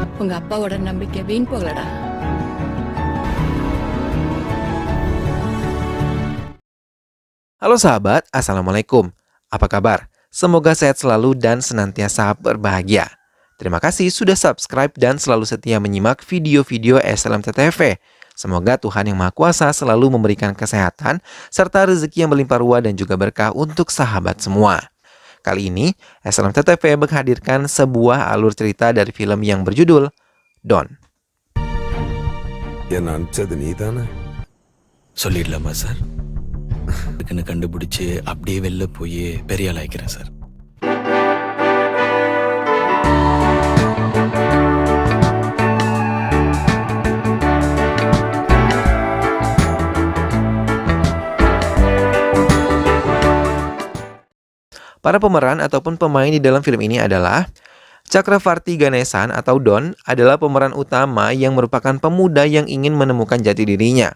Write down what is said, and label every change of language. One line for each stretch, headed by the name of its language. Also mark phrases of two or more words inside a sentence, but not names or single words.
Tamil: எங்க அப்பாவோட நம்பிக்கை வீண் போகலடா.
Indonesian: Halo sahabat, Assalamualaikum. Apa kabar? Semoga sehat selalu dan senantiasa berbahagia. Terima kasih sudah subscribe dan selalu setia menyimak video-video SLMTTV. Semoga Tuhan Yang Maha Kuasa selalu memberikan kesehatan serta rezeki yang berlimpah ruah dan juga berkah untuk sahabat semua. Kali ini, SLMTTV menghadirkan sebuah alur cerita dari film yang berjudul Don.
Tamil: என்ன அனுப்பிச்சது நீ தானே? சொல்லிடலாமா சார்? இதுக்குன்னு கண்டுபிடிச்சு அப்படியே வெளில போய் பெரிய ஆள் ஆயிக்கிறேன் சார்.
Indonesian: Para pemeran ataupun pemain di dalam film ini adalah Chakravarti Ganesan atau Don adalah pemeran utama yang merupakan pemuda yang ingin menemukan jati dirinya.